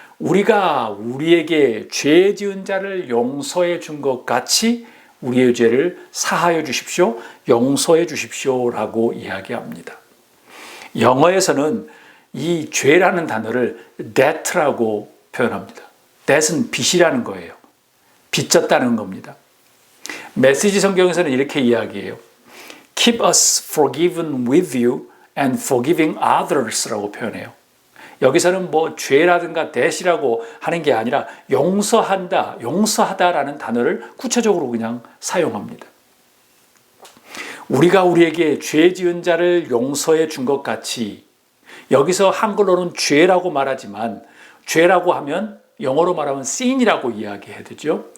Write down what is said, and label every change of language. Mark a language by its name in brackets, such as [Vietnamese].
[Korean] 우리가 우리에게 죄 지은 자를 용서해 준 것 같이 우리의 죄를 사하여 주십시오, 용서해 주십시오라고 이야기합니다. 영어에서는 이 죄라는 단어를 debt라고 표현합니다. debt은 빚이라는 거예요. 빚졌다는 겁니다. 메시지 성경에서는 이렇게 이야기해요. [English] Keep us forgiven with you and forgiving others라고 표현해요. [Korean] 여기서는 뭐 죄라든가 debt이라고 하는 게 아니라 용서한다, 용서하다라는 단어를 구체적으로 그냥 사용합니다. 우리가 우리에게 죄 지은 자를 용서해 준 것 같이, 여기서 한글로는 죄라고 말하지만 죄라고 하면 영어로 말하면 sin이라고 이야기해야 되죠.